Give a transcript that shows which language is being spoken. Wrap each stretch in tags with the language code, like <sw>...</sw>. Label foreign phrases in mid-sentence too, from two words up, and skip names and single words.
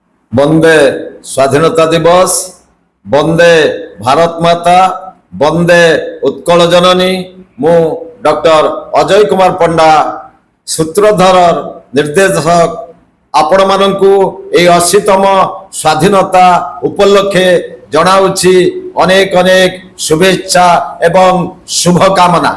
<or>ବନ୍ଦେ ସ୍ୱାଧୀନତା ଦିବସ, ବନ୍ଦେ ଭାରତ ମାତା, ବନ୍ଦେ ଉତ୍କଳ ଜନନୀ। ମୁଁ ଡକ୍ଟର ଅଜୟ କୁମାର ପଣ୍ଡା ସୂତ୍ରଧର ନିର୍ଦ୍ଦେଶକ ଆପଣ ମାନଙ୍କୁ ଏ 80ତମ ସ୍ୱାଧୀନତା ଉପଲକ୍ଷେ ଜଣାଉଛି ଅନେକ ଅନେକ ଶୁଭେଚ୍ଛା ଏବଂ ଶୁଭକାମନା।</or>